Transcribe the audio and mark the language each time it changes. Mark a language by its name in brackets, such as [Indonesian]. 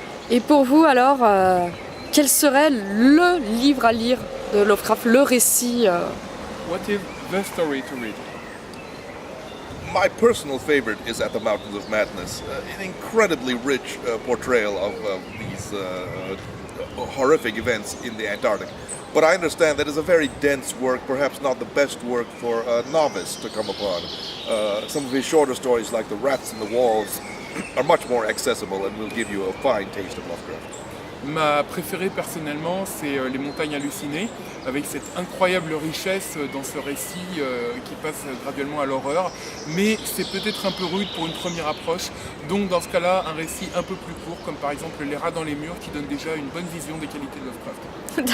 [French] Et pour vous alors, quel serait le livre à lire de Lovecraft, le récit [English] What is the story to read? My personal favorite is At the Mountains of Madness, an incredibly rich portrayal of these horrific events in the Antarctic. But I understand that it's a very dense work, perhaps not the best work for a novice to come upon. Some of his shorter stories, like The Rats in the Walls, are much more accessible and will give you a fine taste of Lovecraft. [French] Ma préférée personnellement, c'est Les Montagnes Hallucinées, avec cette incroyable richesse dans ce récit qui passe graduellement à l'horreur. Mais c'est peut-être un peu rude pour une première approche, donc dans ce cas-là, un récit un peu plus court, comme par exemple Les Rats dans les murs, qui donne déjà une bonne vision des qualités de Lovecraft.